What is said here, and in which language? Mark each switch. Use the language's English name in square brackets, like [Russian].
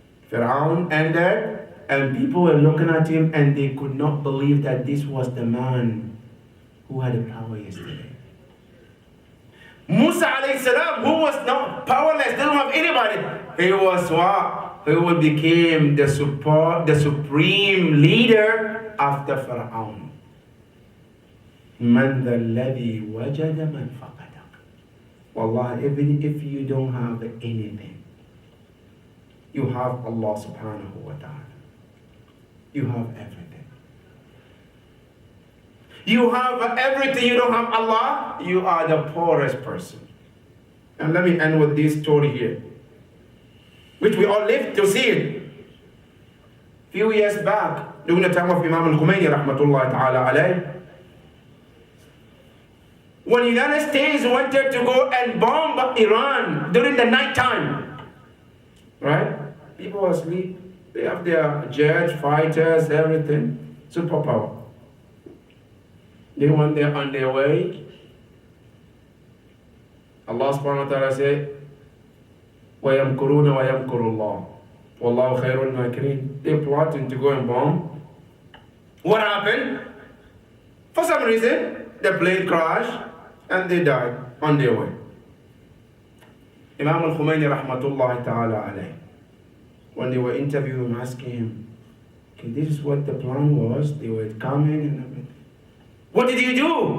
[English] Fir'aun ended, and people were looking at him and they could not believe that this was the man who had the power yesterday. Musa alayhi salam, who was not powerless, didn't have anybody. He was what? He became the supreme leader after Fir'aun. [Arabic] Man ذا الذي وجد من فقدك. [English] Wallah, even if you don't have anything, you have Allah subhanahu wa ta'ala. You have everything. You have everything, you don't have Allah, you are the poorest person. And let me end with this story here, which we all lived to see it. Few years back, during the time of Imam al-Khomeini rahmatullahi ta'ala alayh, when the United States wanted to go and bomb Iran during the night time, right? People were asleep. They have their jets, fighters, everything. Superpower. They went there on their way. Allah subhanahu wa ta'ala said, [Arabic] وَيَمْكُرُونَ وَيَمْكُرُ اللَّهُ وَاللَّهُ خَيْرُ الْمَاكِرِينَ. [English] They're plotting to go and bomb. What happened? For some reason, the plane crashed and they died on their way. Imam al-Khomeini rahmatullahi ta'ala alayh, when they were interviewing him, asking him, okay, this is what the plan was, they were coming and everything. What did you do?